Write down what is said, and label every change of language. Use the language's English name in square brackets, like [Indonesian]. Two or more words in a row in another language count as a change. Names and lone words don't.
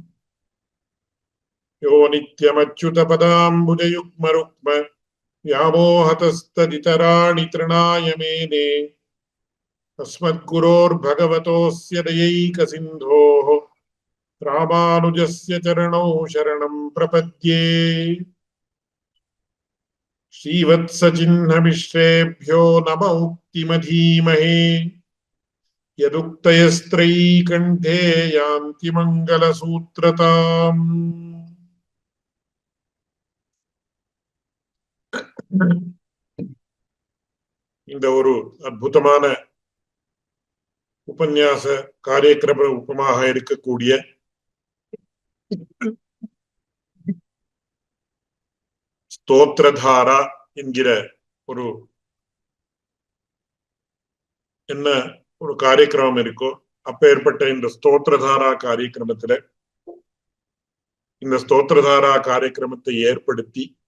[Sanskrit] यो नित्यमच्युतपदाम्बुजयुग्मरुक्म व्यामोहतस्तदितराणि तृणाय मेने अस्मद्गुरोर्भगवतोऽस्य दयैकसिन्धोः रामानुजस्य चरणौ शरणं प्रपद्ये। श्रीवत्सचिह्नमिश्रेभ्यो नम उक्तिमधीमहे यदुक्तयस्त्रयी कण्ठे यान्ति मङ्गलसूत्रताम्। [Tamil] இந்த ஒரு அற்புதமான உபன்யாச காரியக்கிரம உபமாக இருக்கக்கூடிய ஸ்தோத்திரதாரா என்கிற ஒரு என்ன ஒரு காரியக்கிரமம் இருக்கோ அப்பேற்பட்ட இந்த ஸ்தோத்திரதாரா காரியக்கிரமத்துல இந்த ஸ்தோத்திரதாரா காரியக்கிரமத்தை ஏற்படுத்தி